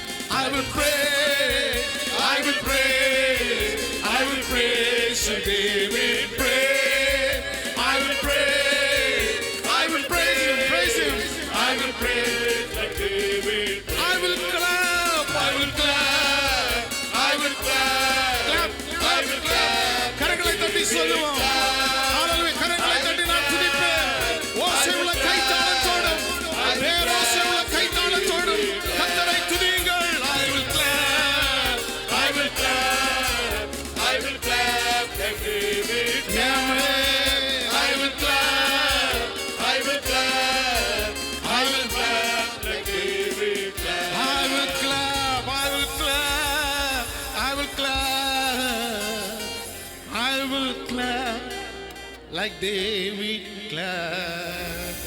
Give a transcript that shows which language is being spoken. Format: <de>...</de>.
<en>I will pray, I will pray, I will praise like David pray. I will pray, I will praise Him, praise Him. I will praise like David. I will clap, I will clap, I will clap, I will clap.</en> <ta>கரங்களை தட்டி சொல்லுவோம். ஹalleluya. கரங்களை தட்டி நான் துதிப்பேன். ஓசையுள்ள கைத்தாளத்தோடும் பேரோசையுள்ள கைத்தாளத்தோடும் கர்த்தரை துதியுங்கள்.</ta> <en>I will clap, I will clap, I will clap like David. Amen. I will clap, I will clap, I will clap like David clap. I will clap, I will clap, I will clap, I will clap like David clap.</en>